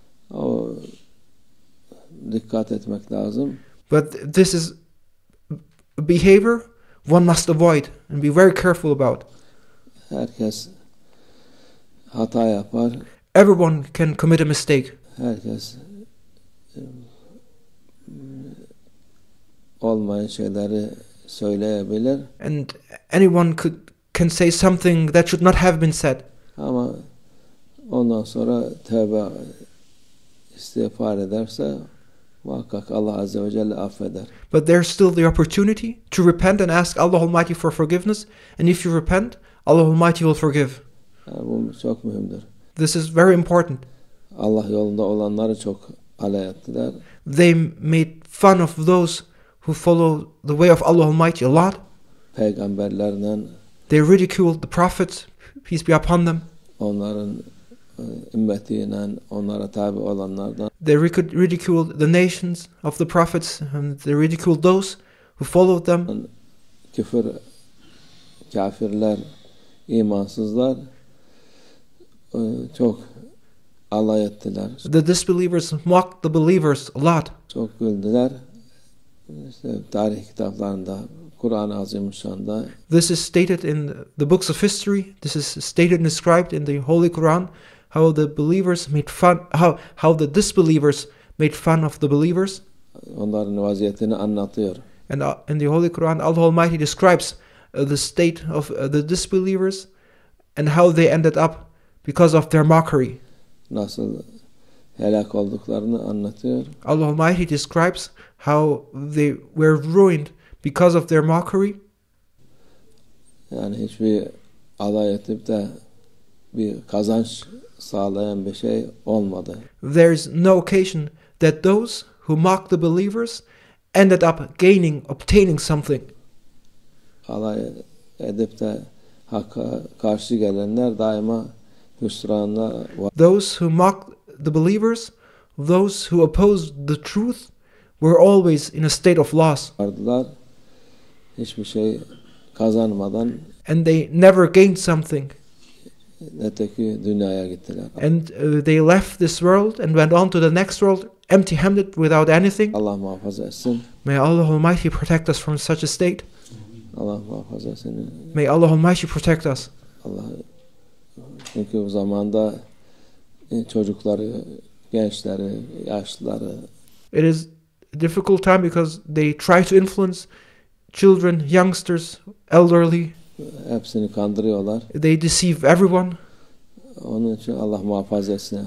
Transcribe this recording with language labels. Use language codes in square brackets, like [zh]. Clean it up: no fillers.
[tr] O dikkat etmek lazım. [en] But this is a behavior one must avoid and be very careful about. [tr] Herkes hata yapar. [en] Everyone can commit a mistake. [tr] Herkes olmayan şeyleri söyleyebilir. [en] And anyone can say something that should not have been said. [tr] Ama ondan sonra tövbe istiğfar ederse muhakkak Allah Azze ve Celle affeder. [en] But there's still the opportunity to repent and ask Allah Almighty for forgiveness. And if you repent, Allah Almighty will forgive. [tr] Yani bu çok mühimdir. [en] This is very important. [tr] Allah yolunda olanları çok alay ettiler. [en] They made fun of those who follow the way of Allah Almighty a lot. [tr] Peygamberlerden, [en] They ridiculed the prophets, peace be upon them. [tr] onların ümmetiyle, onlara tabi olanlardan, [en] They ridiculed the nations of the prophets, and they ridiculed those who followed them. [tr] küfür, kafirler, imansızlar çok alay ettiler. [en] The disbelievers mocked the believers a lot. [tr] Çok güldüler. İşte tarih kitaplarında, Kur'an-ı Azimüşşan'da [en] This is stated in the books of history. This is stated and described in the Holy Quran, how the believers made fun, how the disbelievers made fun of the believers. [tr] onların vaziyetini anlatıyor. [en] And in the Holy Quran, Allah Almighty describes the state of the disbelievers and how they ended up because of their mockery. [tr] Nasıl helak olduklarını anlatıyor. [en] Allah Almighty describes how they were ruined because of their mockery. [tr] Yani hiçbir alay etip de bir kazanç sağlayan bir şey olmadı. [en] There is no occasion that those who mock the believers ended up obtaining something. [tr] Alay edip de hakka karşı gelenler daima hüsranla [en] Those who mocked the believers, those who opposed the truth, were always in a state of loss. [tr] vardılar. Hiçbir şey kazanmadan [en] And they never gained something. [tr] öteki dünyaya gittiler. [en] And they left this world and went on to the next world empty-handed without anything. [tr] Allah muhafaza etsin. [en] May Allah Almighty protect us from such a state. [tr] Allah muhafaza etsin. [en] May Allah Almighty protect us. [tr] Allah, çünkü bu zamanda çocukları, gençleri, yaşlıları [en] It is a difficult time because they try to influence children, youngsters, elderly. [tr] hepsini kandırıyorlar. [en] They deceive everyone. [tr] Onun için Allah muhafaza etsin.